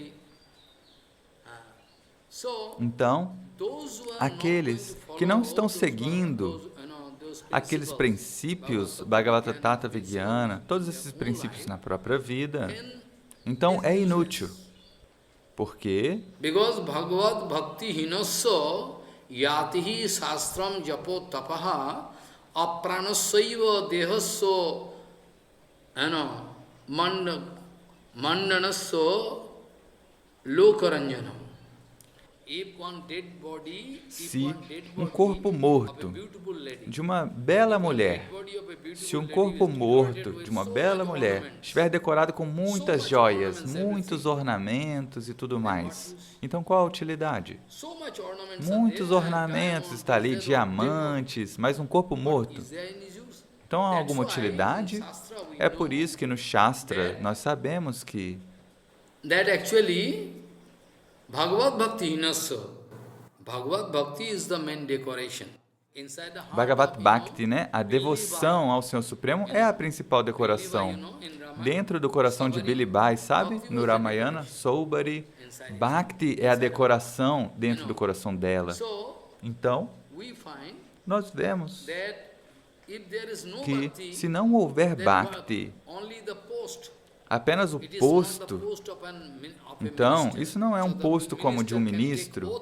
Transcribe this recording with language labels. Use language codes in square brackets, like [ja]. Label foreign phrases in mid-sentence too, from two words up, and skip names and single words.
[pt] Então, aqueles que não estão seguindo aqueles princípios, [sa] भागवत तत विज्ञान, [pt] todos esses princípios na própria vida, então é inútil. Por quê? [sa] Because भगवद् भक्ति हीनस्य जातिः शास्त्रं जपः तपः अप्राणस्यैव देहस्य मण्डनं लोकरञ्जनम्. [pt] Se um corpo morto de uma bela mulher, se um corpo morto de uma bela mulher estiver decorado com muitas joias, muitos ornamentos e tudo mais, então qual a utilidade? Muitos ornamentos está ali, diamantes, mas um corpo morto. Então há alguma utilidade? É por isso que no Shastra nós sabemos que [sa] भगवद् भक्ति हीनस्य. [en] Bhagavad Bhakti is the main decoration. [sa] भगवद् भक्ति, [pt] né? A devoção ao Senhor Supremo é a principal decoração. Dentro do coração de Billy Bai, sabe? No Ramayana, Saubhari, Bhakti é a decoração dentro do coração dela. Então, nós vemos que se não houver Bhakti, apenas o posto, então, isso não é um posto como de um ministro.